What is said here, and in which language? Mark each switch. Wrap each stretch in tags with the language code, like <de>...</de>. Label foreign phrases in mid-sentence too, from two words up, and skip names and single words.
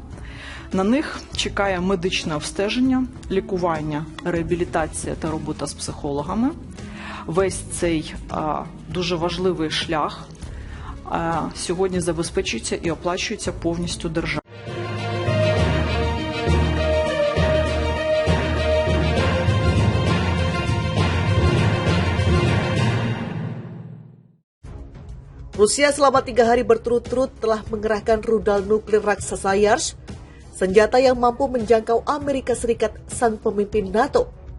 <uk>На них чекає медичне обстеження, лікування, реабілітація та робота з психологами. Весь цей дуже важливий шлях сьогодні забезпечується і оплачується повністю державою.</uk> <id>Rusia selama 3 hari berturut-turut telah mengerahkan rudal nuklir raksasa Yars, senjata yang mampu menjangkau Amerika Serikat, sang pemimpin NATO.</id>